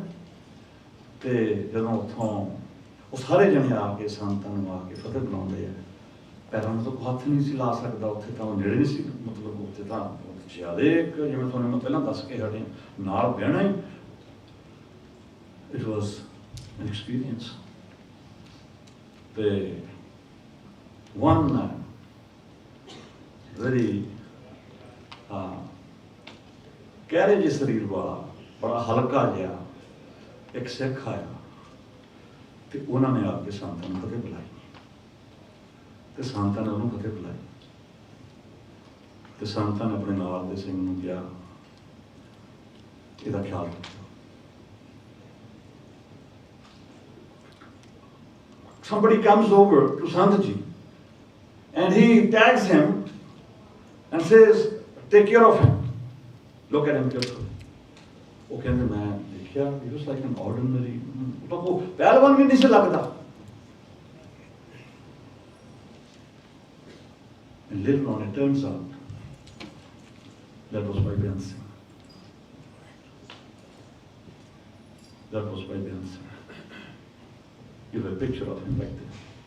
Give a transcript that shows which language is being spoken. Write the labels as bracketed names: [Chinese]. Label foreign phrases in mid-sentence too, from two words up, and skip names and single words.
[Punjabi] ਤੇ ਜਦੋਂ ਉੱਥੋਂ ਉਹ ਸਾਰੇ ਜਣੇ ਆ ਕੇ ਸੰਤਾਂ ਨੂੰ ਆ ਕੇ ਫਤਿਹ ਬੁਲਾਉਂਦੇ ਆ, ਪੈਰਾਂ ਨੂੰ ਤਾਂ ਹੱਥ ਨਹੀਂ ਸੀ ਲਾ ਸਕਦਾ, ਉੱਥੇ ਤਾਂ ਉਹ ਨੇੜੇ ਨਹੀਂ ਸੀ, ਮਤਲਬ ਉੱਥੇ ਤਾਂ ਜ਼ਿਆਦਾ ਇੱਕ ਜਿਵੇਂ ਤੁਹਾਨੂੰ ਮੈਂ ਪਹਿਲਾਂ ਦੱਸ ਕੇ ਹਟੇ ਨਾਲ ਬਹਿਣਾ ਹੀ, [English] it was an experience. [Punjabi] ਤੇ [English] one very [Punjabi] ਕਹਿਰੇ ਜਿਹੇ ਸਰੀਰ ਵਾਲਾ ਬੜਾ ਹਲਕਾ ਜਿਹਾ ਇੱਕ ਸਿੱਖ ਆਇਆ ਤੇ ਉਹਨਾਂ ਨੇ ਆ ਕੇ ਸੰਤਾਂ ਨੂੰ ਫਤਿਹ ਬੁਲਾਈ, ਤੇ ਸੰਤਾਂ ਨੇ ਉਹਨੂੰ ਫਤਿਹ ਬੁਲਾਈ, ਤੇ ਸੰਤਾਂ ਨੇ ਆਪਣੇ ਨਾਲ ਦੇ ਸਿੰਘ ਨੂੰ ਕਿਹਾ ਇਹਦਾ ਖਿਆਲ ਰੱਖੋ। [English] Somebody comes over to Santji and he tags him and says, take care of him. Look at him carefully. [Punjabi] ਉਹ ਕਹਿੰਦੇ ਮੈਂ ਦੇਖਿਆ, [English] he was like an ordinary, [Punjabi] ਤਾਂ ਉਹ ਪਹਿਲਵਾਨ ਵੀ ਨਹੀਂ ਸੀ ਲੱਗਦਾ। [English] And later on it turns out that was Bhaiban Singh. That was Bhaiban Singh. You have a picture of him right there.